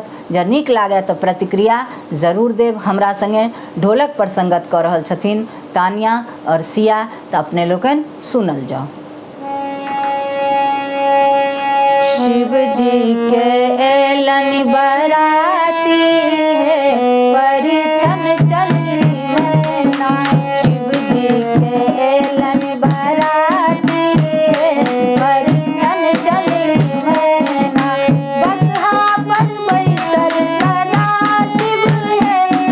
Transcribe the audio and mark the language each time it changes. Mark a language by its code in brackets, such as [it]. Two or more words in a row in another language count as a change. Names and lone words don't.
[mai] जँ नीक लागत तऽ प्रतिक्रिया जरूर देब। हमरा संगे ढोलक पर संगत कऽ रहल छथिन तानिया और सिया। तऽ अपने लोकनि सुनल जाओ। शिव जी के एलन बराती है परिछन चली मैना। शिव जी के एलन बराती है परिछन चली मैना। बसहा पर बैसल सदा शिव है।